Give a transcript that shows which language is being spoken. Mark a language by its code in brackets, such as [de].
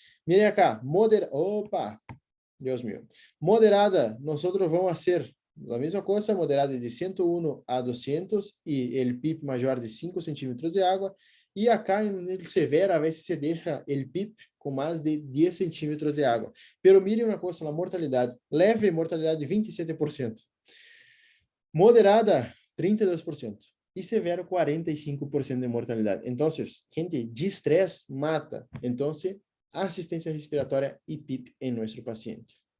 [es] Miren acá, [pt] opa, Deus mío. Moderada, nós vamos fazer a mesma coisa, moderada de 101 a 200 e o PIP maior de 5 centímetros de água. [es] E acá en el severo, a veces se deja el PIP [pt] com mais de 10 centímetros de água. [es] Pero miren [pt] uma coisa, a mortalidade. Leve, mortalidade de 27%. Moderada, 32%. E severo, 45% de mortalidade. Então, gente, de estresse mata. Então, assistência respiratória e PIP em nosso paciente.